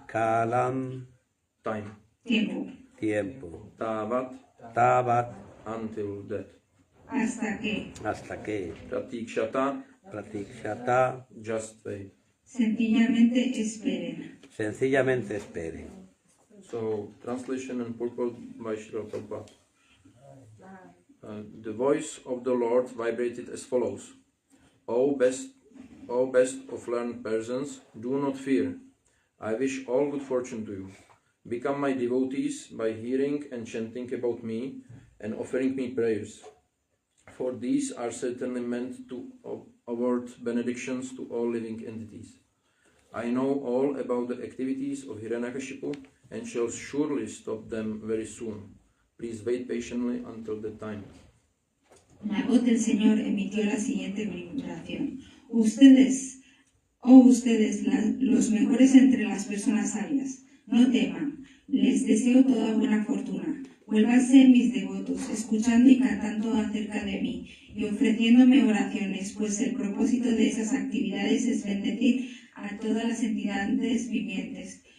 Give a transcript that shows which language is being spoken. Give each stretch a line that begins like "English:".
Sanskrit: Kalam,
English: time.
Spanish: Tiempo. tiempo.
Sanskrit: Tavat, Tabat,
English: until death.
Spanish: Hasta que. hasta que.
Sanskrit: Pratikshata, Pratikshata,
English: just wait.
Spanish: Sencillamente esperen. sencillamente espere.
English: So, translation and purport by Srila Prabhupada. The voice of the Lord vibrated as follows. O best of learned persons, do not fear. I wish all good fortune to you. Become my devotees by hearing and chanting about me and offering me prayers. For these are certainly meant to award benedictions to all living entities. I know all about the activities of Hiranyakashipu and shall surely stop them very soon. Please wait patiently until the time.
Spanish: La voz del Señor emitió la siguiente vibración. Ustedes, oh ustedes, los mejores entre las personas sabias, no teman, les deseo toda buena fortuna. Vuélvanse mis devotos, escuchando y cantando acerca de mí y ofreciéndome oraciones, pues el propósito de esas actividades es bendecir a todas las entidades vivientes.